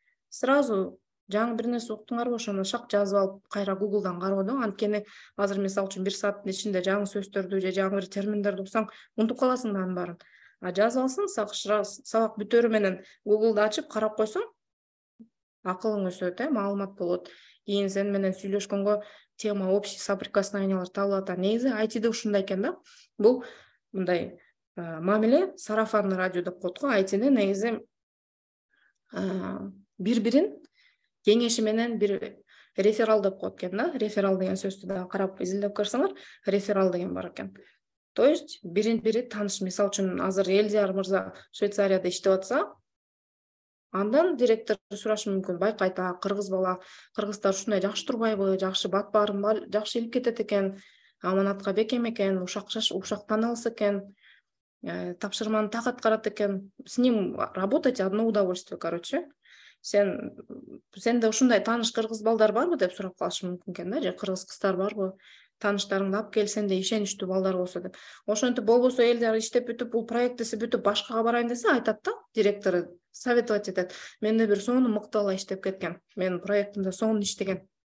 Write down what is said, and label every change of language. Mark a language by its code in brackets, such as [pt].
[ky] Сразу жаңы бир нерсе уктуңарбы, ошону шак жазып алып, кайра Google'дан кароодо, анткени азыр мисалы үчүн 1 сааттын ичинде жаңы сөздөрдү же жаңы бир терминдерди уксаң, унутуп каласың да анын баарын. Жазып алсаң, сабак бүтөрү менен Google'ды ачып карап койсоң, акылың өсөт, маалымат болот. Кийин сен менен сүйлөшкөнгө тема, общий соприкосновениялар табылат. Негизи айтиде ушундай экен да. Бул мындай мамиле сарафанный радио деп коет го. Айтиде негизи бири-бирин кеңеши менен бир реферал деп коет экен да. Реферал деген сөздү да карап изилдеп көрсөңөр, реферал деген бар экен. То есть бири тааныш, мисалы үчүн азыр Элдияр мырза Швейцарияда иштеп атса, андан директор сурашы мүмкүн, байкайт, кыргыз бала, кыргыздар ушундай жакшы турбайбы, жакшы бат баарын жакшы илип кетет экен, аманатка бекем экен, ушактан алыс экен, тапшырманы так аткарат экен. [ru] С ним работать одно удовольствие, короче. [ky] Сенде ушундай тааныш кыргыз балдар барбы деп сурап калышы мүмкүн экен да, же кыргыз кыздар барбы? Тааныштарыңды алып кел, сенде ишеничтүү балдар болсо деп. Ошентип болбосо Элдияр иштеп бүтүп, бул проектиси бүтүп башкага барайын десе, айтат да, директору советовать этет. Менде бир сонун мыкты бала иштеп кеткен. Менин проектимде сонун иштеген.